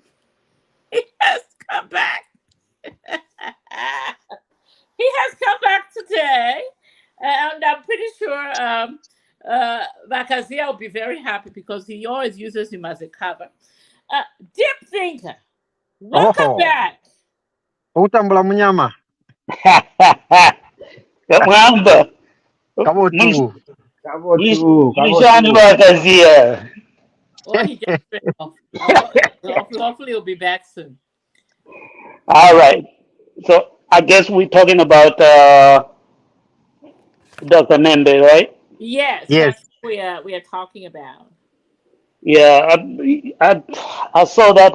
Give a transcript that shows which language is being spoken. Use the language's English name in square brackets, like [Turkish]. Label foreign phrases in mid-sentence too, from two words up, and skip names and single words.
[English] He has come back. He has come back today, and I'm pretty sure Bakazia will be very happy because he always uses him as a cover. Deep thinker, welcome Oh, back. [Bemba] utambula munyama. Mwamba, Kabo tu. Mlishani Kabotu. wakazia. [English] Oh, he just ran off. Hopefully he'll be back soon. All right. So I guess we're talking about Dr. Nembe, right? Yes, Yes. that's what we are talking about. Yeah, I saw that.